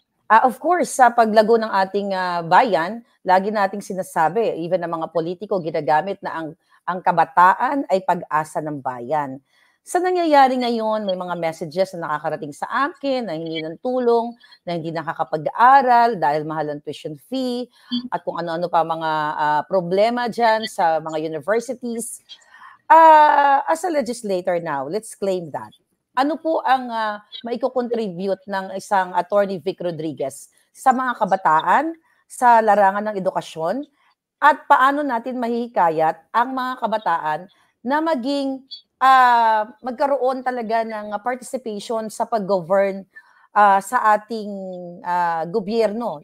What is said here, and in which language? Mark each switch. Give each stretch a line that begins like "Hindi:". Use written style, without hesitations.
English: Of course,
Filipino: sa paglago ng ating bayan, lagi nating sinasabi, even ng mga politiko, ginagamit na ang kabataan ay pag-asa ng bayan. Sa nangyayari ngayon, may mga messages na nakakarating sa akin na hingi ng tulong, na hindi nakakapag-aral dahil mahal ang tuition fee, at kung ano-ano pa mga problema dyan sa mga universities.
English: As a legislator now, let's claim that.
Filipino: Ano po ang maiko-contribute ng isang Attorney Vic Rodriguez sa mga kabataan, sa larangan ng edukasyon, at paano natin mahihikayat ang mga kabataan na maging magkaroon talaga ng participation sa pag-govern sa ating gobyerno.